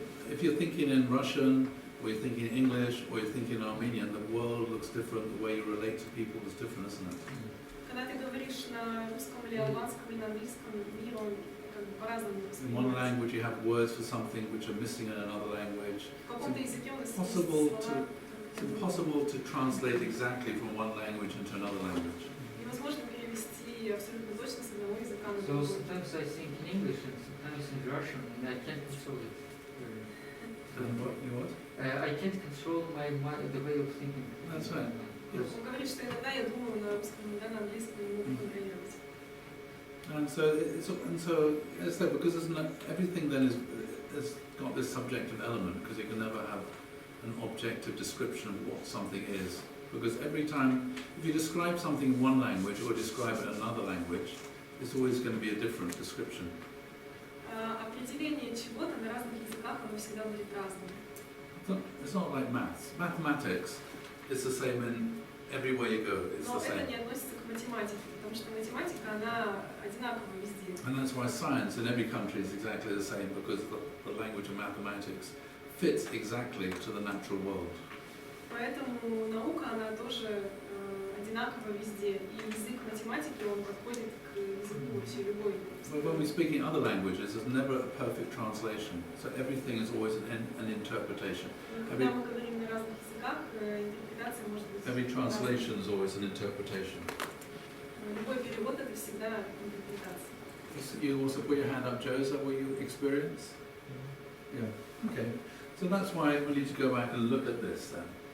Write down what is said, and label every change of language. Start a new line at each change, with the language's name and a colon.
English: If you're thinking in Russian, or you're thinking English, or you're thinking Armenian, the world looks different, the way you relate to people is different, isn't it?
Russian: Когда ты говоришь на русском или албанском или на английском, мир он как бы по-разному
English: In one language you have words for something which are missing in another language.
Russian: В каком-то языке у нас есть
English: Possible
Russian: слова.
English: It's impossible to translate exactly from one language into another language.
Russian: Невозможно перевести абсолютно точно с одного языка на
English: So
Russian: другой.
English: sometimes I think in English and sometimes in Russian, and I can't control it. And what? I can't control the way of thinking. That's right. Yes.
Russian: Он говорит, что иногда я думаю на русском, иногда на английском, не могу контролировать.
English: And so as I said, because everything then has got this subjective element, because you can never have an objective description of what something is. Because every time, if you describe something in one language or describe it in another language, it's always going to be a different description.
Russian: Определение чего-то на разных языках, оно всегда будет разным.
English: It's not like maths. Mathematics is the same in everywhere you go. It's
Russian: Но
English: the
Russian: это
English: same.
Russian: не относится к математике, потому что математика, она одинакова везде.
English: And that's why science in every country is exactly the same, because the language of mathematics fits exactly to the natural world.
Russian: Поэтому наука, она тоже одинакова везде. И язык математики, он подходит к языку вообще любой.
English: But when we speak in other languages, there's never a perfect translation. So everything is always an interpretation.
Russian: Когда мы говорим на разных языках, интерпретация может быть...
English: Every translation is always an interpretation.
Russian: Любой перевод — это всегда интерпретация.
English: You also put your hand up, Joe. Is that what you experience? Yeah. Okay. So that's why we need to go back and look at this then.